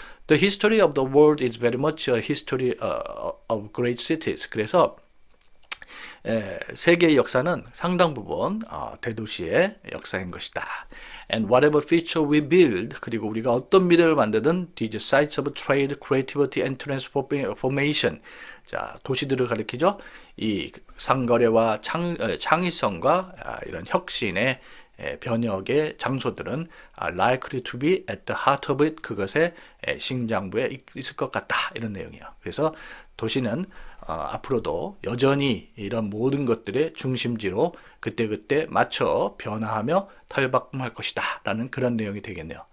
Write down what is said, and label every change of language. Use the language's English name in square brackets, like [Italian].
[English] The history of the world is very much a history of great cities. [Korean] 그래서 세계의 역사는 상당 부분 대도시의 역사인 것이다. [English] And whatever future we build, [Korean] 그리고 우리가 어떤 미래를 만드든 [English] these sites of trade, creativity and transformation. [Korean] 자, 도시들을 가리키죠. 이 상거래와 창의성과 이런 혁신의 변혁의 장소들은 [English] likely to be at the heart of it. [Korean] 그것의 심장부에 있을 것 같다. 이런 내용이에요. 그래서 도시는 앞으로도 여전히 이런 모든 것들의 중심지로 그때그때 맞춰 변화하며 탈바꿈할 것이다 라는 그런 내용이 되겠네요.